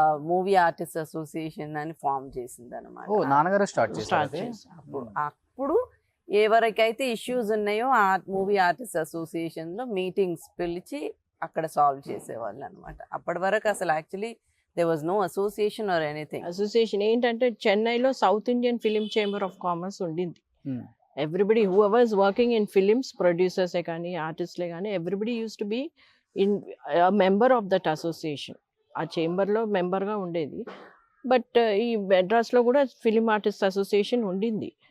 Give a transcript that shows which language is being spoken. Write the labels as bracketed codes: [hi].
[te] Movie artist association అని form చేసింది అనమాట. ఓ నాన్నగారు స్టార్ట్ స్టార్ట్ చేశారు. చేశారు. అప్పుడు ఎవరికైతే ఇష్యూస్ ఉన్నాయో ఆ మూవీ ఆర్టిస్ట్ అసోసియేషన్ లో మీటింగ్స్ పిలిచి అక్కడ సాల్వ్ చేసేవాళ్ళు అనమాట. అప్పటి వరకు అసలు actually [en] there was no association or anything. [te] Association ఏంటంటే చెన్నైలో south Indian film chamber of commerce ఉండింది. [en] everybody whoever's working in films, [te] ప్రొడ్యూసర్సే కానీ ఆర్టిస్ట్లే కానీ [en] Everybody used to be in member of that association. [te] ఆ చేంబర్లో మెంబర్గా ఉండేది. బట్ ఈ మెడ్రాస్లో కూడా ఫిలిం ఆర్టిస్ట్ అసోసియేషన్ ఉండింది.